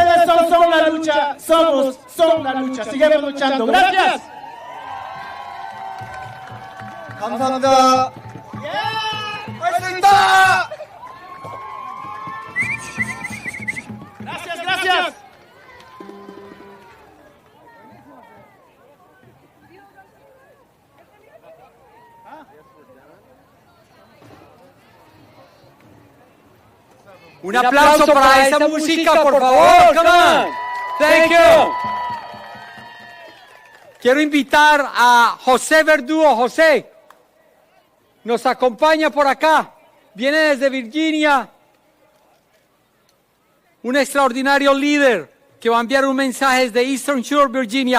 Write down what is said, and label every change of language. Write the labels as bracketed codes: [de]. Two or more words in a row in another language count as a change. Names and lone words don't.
[es] son la lucha, son la lucha. Sigamos luchando. Gracias. [ko] 감사합니다. 할 수 있다! [es] Gracias, gracias. Un aplauso para esa música, por favor. [en] Come on. Thank you. [es] Quiero invitar a José Verdugo. José, nos acompaña por acá. Viene desde Virginia. Un extraordinario líder que va a enviar un mensaje desde Eastern Shore, Virginia.